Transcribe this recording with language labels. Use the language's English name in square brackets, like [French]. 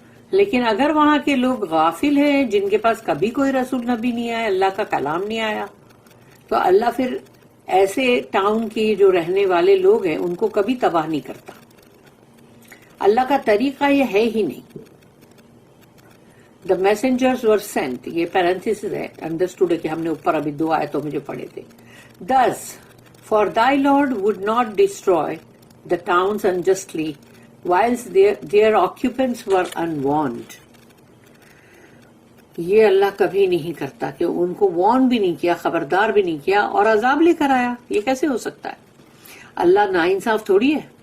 [Urdu] لیکن اگر وہاں کے لوگ غافل ہیں، جن کے پاس کبھی کوئی رسول نبی نہیں آیا، اللہ کا کلام نہیں آیا، تو اللہ پھر ایسے ٹاؤن کے جو رہنے والے لوگ ہیں ان کو کبھی تباہ نہیں کرتا. اللہ کا طریقہ یہ ہے ہی نہیں. [English] The messengers were sent، [Urdu] یہ پیرنتھیسس ہے، انڈرسٹوڈ ہے کہ ہم نے اوپر ابھی 2 آیتوں میں جو پڑھے تھے. [English] Thus, for thy Lord would not destroy the towns unjustly, whilst their occupants were unwarned. [Urdu] یہ اللہ کبھی نہیں کرتا کہ ان کو وارن بھی نہیں کیا، خبردار بھی نہیں کیا اور عذاب لے کر آیا. یہ کیسے ہو سکتا ہے؟ اللہ ناانصاف تھوڑی ہے.